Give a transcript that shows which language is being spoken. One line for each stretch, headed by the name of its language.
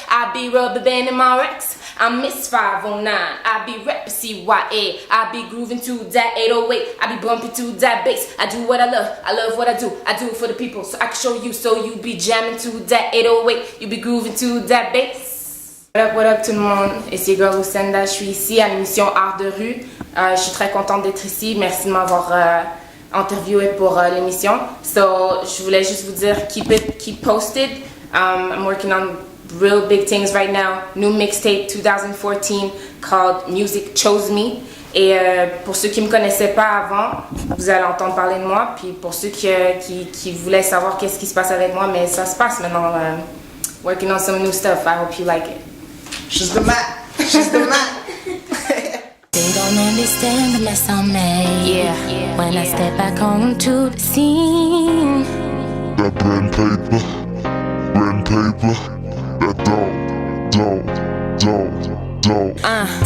English: I be rubber banding my racks. I'm Miss 509. I be rep CYA. I be grooving to that 808. I be bumping to that bass. I do what I love what I do it for the people. So I can show you, so you be jamming to that 808. You be grooving to that bass. What up
French: tout le monde, ici
English: your girl
French: Lucenda, je suis ici à l'émission Art de rue. Je suis très contente d'être ici, merci de m'avoir interviewé pour l'émission. So, je voulais juste vous dire,
English: keep posted. I'm working on real big things right now. New mixtape 2014 called Music Chose Me.
French: Et pour ceux qui me connaissaient pas avant, vous allez entendre parler de moi. Puis pour ceux qui voulaient savoir qu'est-ce qui se passe avec moi, mais ça se passe maintenant.
English: Working on some new stuff. I hope you like it. She's the man. She's the man. They don't understand the mess I made. Yeah. When I step back onto the scene. That pen paper, that dope.